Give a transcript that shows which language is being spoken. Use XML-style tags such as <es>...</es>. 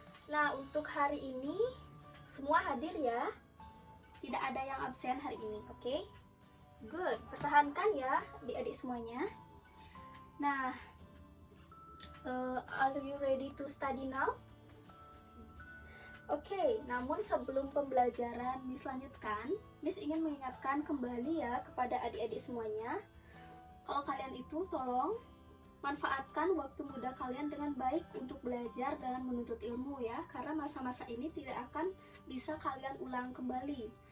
<id>Nah, untuk hari ini semua hadir ya. Tidak ada yang absen hari ini, oke? Good. Pertahankan ya adik-adik semuanya.</id> <en>Nah, are you ready to study now?</en> <id>Oke, namun sebelum pembelajaran Miss lanjutkan, Miss ingin mengingatkan kembali ya kepada adik-adik semuanya. Kalau kalian itu tolong manfaatkan waktu muda kalian dengan baik untuk belajar dan menuntut ilmu ya, karena masa-masa ini tidak akan bisa kalian ulang kembali.</id>